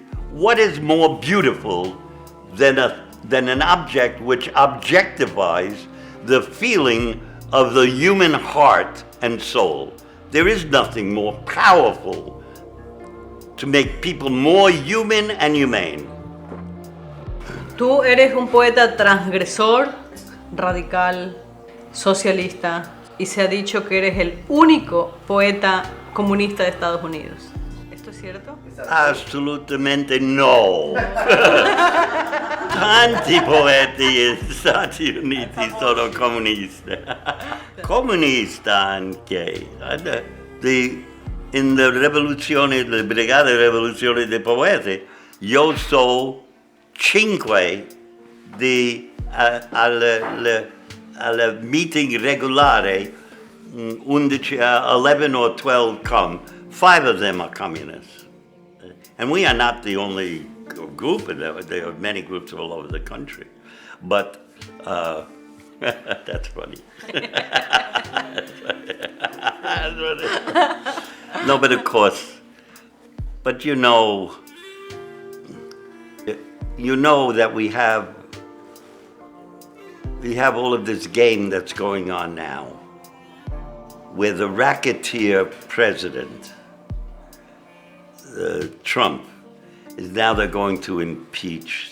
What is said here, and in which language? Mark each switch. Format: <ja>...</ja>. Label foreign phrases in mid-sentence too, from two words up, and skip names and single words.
<en>What is more beautiful than an object which objectifies the feeling of the human heart and soul? There is nothing more powerful to make people more human and humane.</en> <es>Tú eres un poeta transgresor, radical, socialista, y se ha dicho que eres el único poeta comunista de Estados Unidos. ¿Esto es cierto?</es> <it>Assolutamente no. Tanti poeti negli Stati Uniti sono comunisti. Comunista anche. In la rivoluzione, la brigata di rivoluzione dei poeti, io so 5 al meeting regolare, 11 or 12 come.</it> <en>5 of them are communists. And we are not the only group, there are many groups all over the country. But that's funny. No, but of course, but you know that we have all of this game that's going on now, where the racketeer president, Trump, is now they're going to impeach.</en>